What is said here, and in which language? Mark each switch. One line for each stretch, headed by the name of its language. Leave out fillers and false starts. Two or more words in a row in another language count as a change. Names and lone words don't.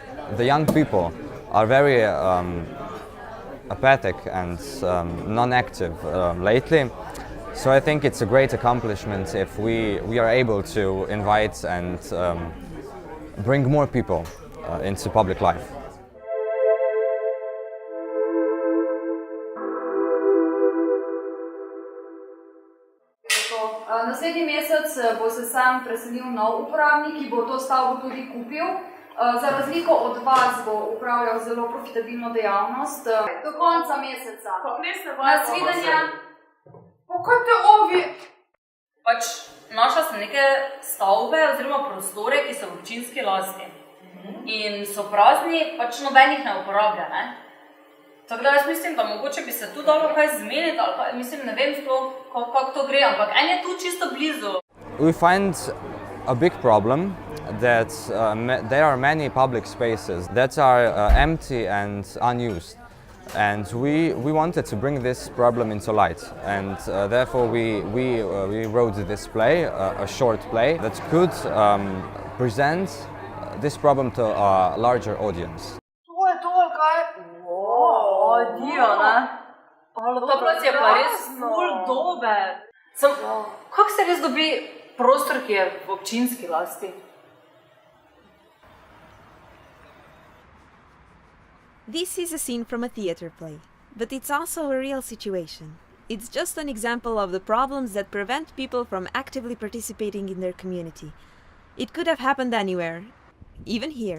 English: the young people are very apathic and non-active lately. So I think it's a great accomplishment if we are able to invite and bring more people into public life.
Slovenian: Naslednji mesec bo se sam preselil nov uporabnik, ki bo to stavbo tudi kupil. Za razliko od vas bo upravljal zelo profitabilno dejavnost. Do konca meseca. Nasvidenja. Kaj te ovi? Pač našla sem neke stavbe oziroma prostore, ki so v občinski lasti. In so prazni, pač nobenih ne uporablja, ne? Tako da jaz mislim, da mogoče bi se tu dalo kaj zmeniti, ali pa mislim, ne vem kako to gre, ampak en je tu čisto blizu.
English: We find a big problem that there are many public spaces that are empty and unused. And we wanted to bring this problem into light, and therefore we wrote this play, a short play that could present this problem to a larger audience.
Slovenian: To plac je pa res ful dober. Kako se res dobi prostor, ki je v občinski lasti?
English: This is a scene from a theater play, but it's also a real situation. It's just an example of the problems that prevent people from actively participating in their community. It could have happened anywhere, even here.